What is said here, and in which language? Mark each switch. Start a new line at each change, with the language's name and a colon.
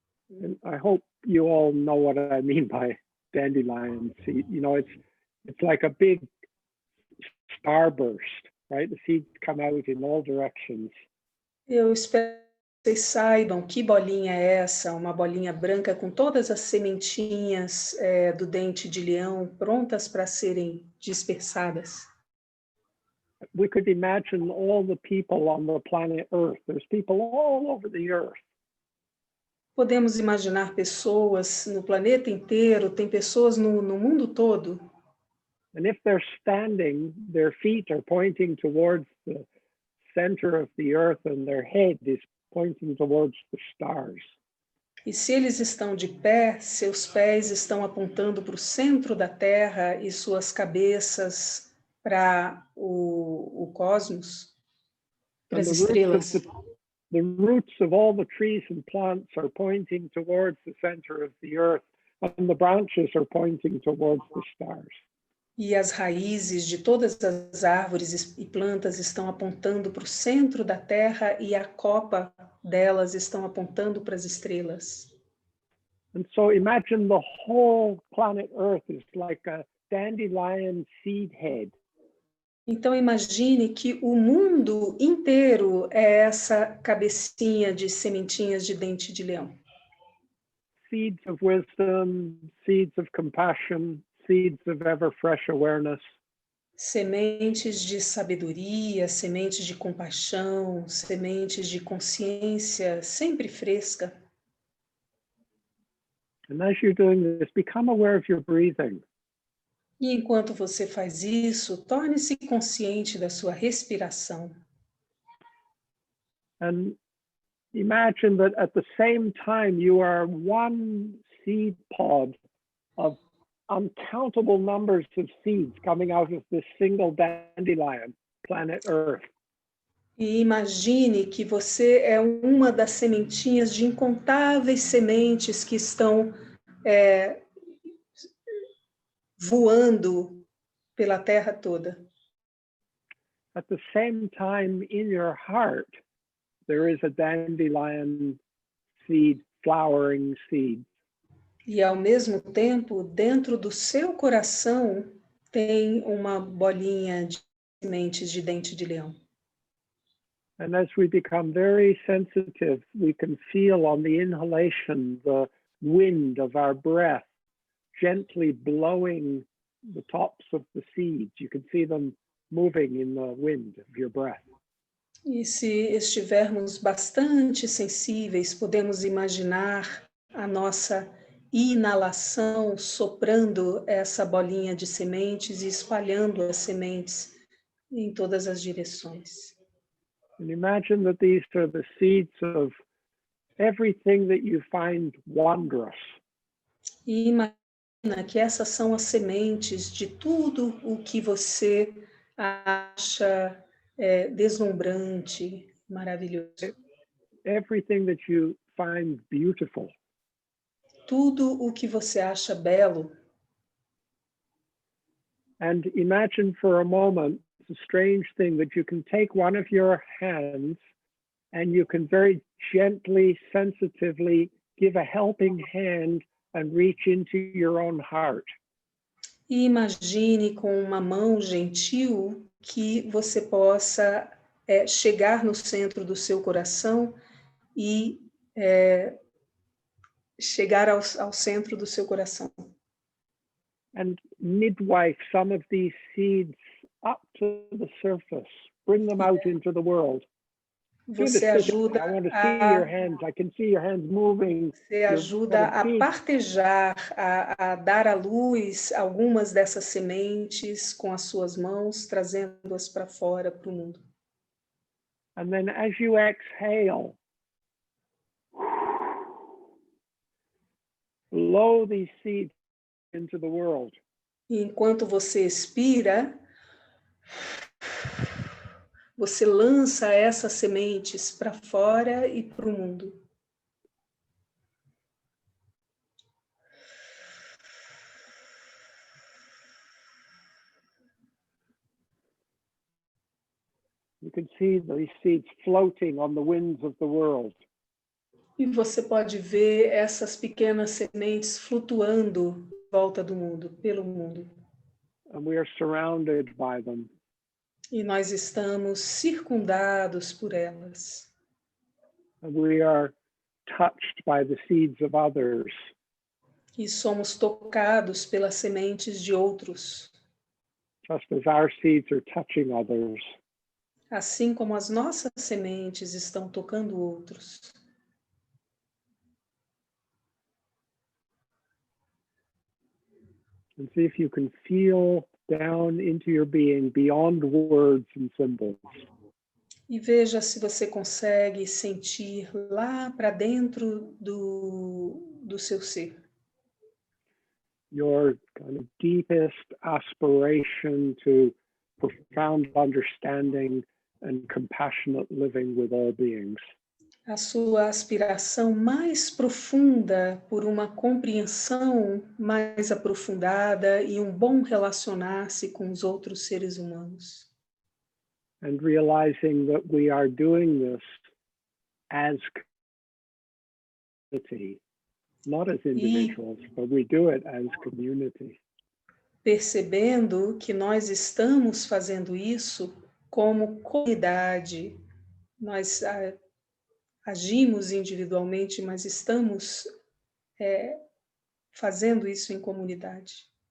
English: And I hope you all know what I mean by dandelion seed. You know, it's like a big starburst, right? The seeds come out in all directions.
Portuguese: Eu espero que vocês saibam que bolinha é essa, uma bolinha branca com todas as sementinhas do dente de leão prontas para serem dispersadas.
English: We could imagine all the people on the planet Earth. There's people all over the earth.
Portuguese: Podemos imaginar pessoas no planeta inteiro, tem pessoas no mundo todo.
English: And if they're standing, their feet are pointing towards the center of the earth and their head is pointing towards the stars.
Portuguese: E se eles estão de pé, seus pés estão apontando para o centro da Terra e suas cabeças para o cosmos, para as estrelas.
English: The roots of all the trees and plants are pointing towards the center of the earth, and the branches are pointing towards the stars.
Portuguese: E as raízes de todas as árvores e plantas estão apontando para o centro da Terra e a copa delas estão apontando para as estrelas.
English: And so imagine the whole planet Earth is like a dandelion seed head.
Portuguese: Então imagine que o mundo inteiro é essa cabecinha de sementinhas de dente de leão.
English: Seeds of wisdom, seeds of compassion, seeds of ever fresh awareness.
Portuguese: Sementes de sabedoria, sementes de compaixão, sementes de consciência sempre fresca.
English: And as you're doing this, become aware of your breathing.
Portuguese: E enquanto você faz isso, torne-se consciente da sua respiração.
English: And imagine that at the same time you are one seed pod of uncountable numbers of seeds coming out of this single dandelion, planet Earth.
Portuguese: E imagine que você é uma das sementinhas de incontáveis sementes que estão voando pela Terra toda.
English: At the same time, in your heart, there is a dandelion seed, flowering seed.
Portuguese: E ao mesmo tempo, dentro do seu coração, tem uma bolinha de sementes de dente de leão.
English: And as we become very sensitive, we can feel on the inhalation the wind of our breath gently blowing the tops of the seeds. You can see them moving in the wind of your breath.
Portuguese: E se estivermos bastante sensíveis, podemos imaginar a nossa inalação soprando essa bolinha de sementes e espalhando as sementes em todas as direções.
English: And imagine that these are the seeds of everything that you find wondrous.
Portuguese: E imagina que essas são as sementes de tudo o que você acha deslumbrante, maravilhoso.
English: Everything that you find beautiful.
Portuguese: Tudo o que você acha belo.
English: And imagine for a moment the strange thing that you can take one of your hands and you can very gently, sensitively give a helping hand and reach into your own heart.
Portuguese: E imagine com uma mão gentil que você possa chegar no centro do seu coração e chegar ao centro do seu coração.
English: And midwife some of these seeds up to the surface. Bring them out into the world.
Portuguese: Você ajuda
English: I want to see your hands. I can see your hands moving.
Portuguese: Você ajuda a partejar, a dar à luz algumas dessas sementes com as suas mãos, trazendo-as para fora, para o mundo.
English: And then as you exhale, blow these seeds into the world.
Portuguese: E enquanto você expira, você lança essas sementes para fora e para o mundo.
English: You can see these seeds floating on the winds of the world.
Portuguese: E você pode ver essas pequenas sementes flutuando em volta do mundo, pelo mundo.
English: And we are surrounded by them.
Portuguese: E nós estamos circundados por elas.
English: And we are touched by the seeds of others.
Portuguese: E somos tocados pelas sementes de outros.
English: Just as our seeds are touching others.
Portuguese: Assim como as nossas sementes estão tocando outros.
English: And see if you can feel down into your being beyond words and symbols.
Portuguese: E veja se você consegue sentir lá para dentro do seu ser.
English: Your kind of deepest aspiration to profound understanding and compassionate living with all beings.
Portuguese: a sua aspiração mais profunda por uma compreensão mais aprofundada e um bom relacionar-se com os outros seres humanos.
English: And realizing that we are doing this as community, not as individuals, but we do it as community.
Portuguese: Percebendo que nós estamos fazendo isso como comunidade. Nós agimos individualmente, mas estamos fazendo isso em comunidade.